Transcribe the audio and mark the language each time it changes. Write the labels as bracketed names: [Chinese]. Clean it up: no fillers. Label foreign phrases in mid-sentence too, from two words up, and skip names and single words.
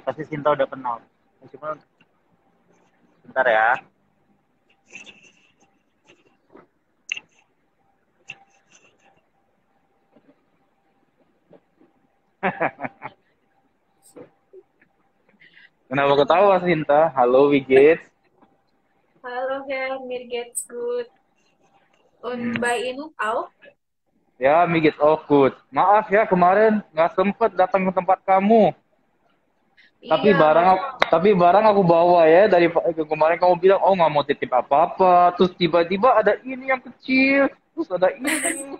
[Indonesian] Pasti Sinta udah kenal. Cuma bentar ya. Kenapa ketawa Sinta? Halo Wigit. [German] Hallo Herr, mir geht's gut. Und Hmm. bei Ihnen auch? [Indonesian] Ya, Migit, [English] oh good. [Indonesian] Maaf ya kemarin nggak sempet datang ke tempat kamu. Tapi Iya, nggak barang aku bawa ya dari kemarin kamu bilang oh nggak mau titip apa-apa. Terus tiba-tiba ada ini yang kecil. Terus ada ini.